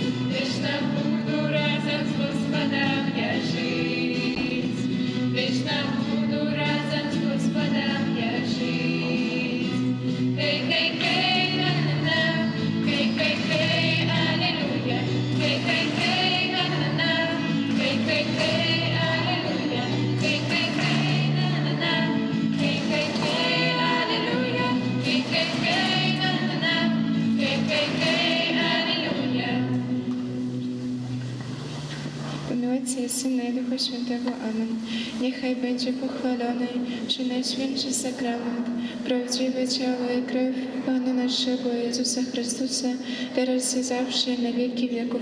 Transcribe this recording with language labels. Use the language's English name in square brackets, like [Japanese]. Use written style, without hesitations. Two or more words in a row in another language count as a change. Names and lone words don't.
[Russian] вечно буду разом с Господом я жить. Вечно буду разом с Господом я жить. Хей-хей-хей, на-на-на, хей-хей-хей, аллилуйя. Хей-хей-хей, на-на-на, хей-хей-хей, аллилуйя. Хей-хей-хей, на-на-на, хей-хей-хей, аллилуйя. Хей-хей-хей, на-на-на, хей-хей-хей. [Polish] Ojca i Syna i Ducha Świętego. Amen. Niechaj będzie pochwalony Przenajświętszy Sakrament, prawdziwe ciało i krew Pana naszego Jezusa Chrystusa, teraz i zawsze i na wieki wieków.